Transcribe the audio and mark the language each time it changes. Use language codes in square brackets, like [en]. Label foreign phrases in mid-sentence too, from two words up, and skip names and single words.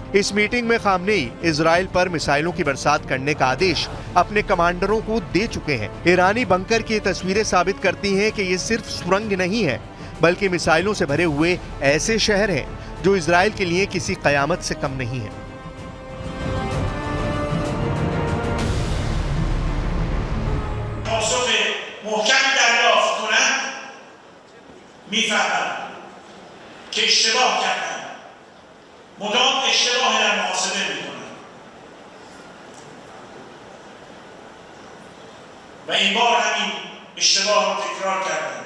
[hi] इस मीटिंग में खामनेई इजराइल पर मिसाइलों की बरसात करने का आदेश अपने कमांडरों को दे चुके हैं। ईरानी बंकर की तस्वीरें साबित करती हैं कि ये सिर्फ सुरंग नहीं है, बल्कि मिसाइलों से भरे हुए ऐसे शहर हैं जो इजराइल के लिए किसी कयामत से कम नहीं है। [fa] محکمی دریافت کنند میفهمند که اشتباه کردند، مدام اشتباه در محاسبه میکنند و این بار همین اشتباه را تکرار کردند.